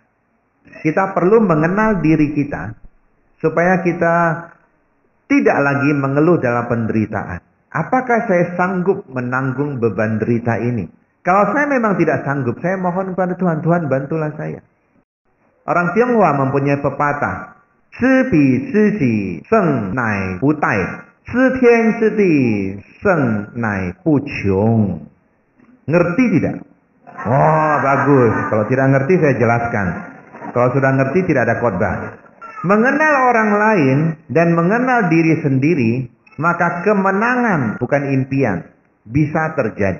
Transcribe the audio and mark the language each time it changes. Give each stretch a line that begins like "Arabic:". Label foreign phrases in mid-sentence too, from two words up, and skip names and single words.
Indonesian: Kita perlu mengenal diri kita supaya kita tidak lagi mengeluh dalam penderitaan. Apakah saya sanggup menanggung beban derita ini? Kalau saya memang tidak sanggup, saya mohon kepada Tuhan, Tuhan bantulah saya. Orang Tionghoa mempunyai pepatah,
Chinese: 知彼知己胜乃不殆，知天知地胜乃不穷.
Indonesian: Ngerti tidak? Oh, bagus. Kalau tidak ngerti saya jelaskan. Kalau sudah ngerti tidak ada khotbah. Mengenal orang lain dan mengenal diri sendiri, maka kemenangan bukan impian, bisa terjadi.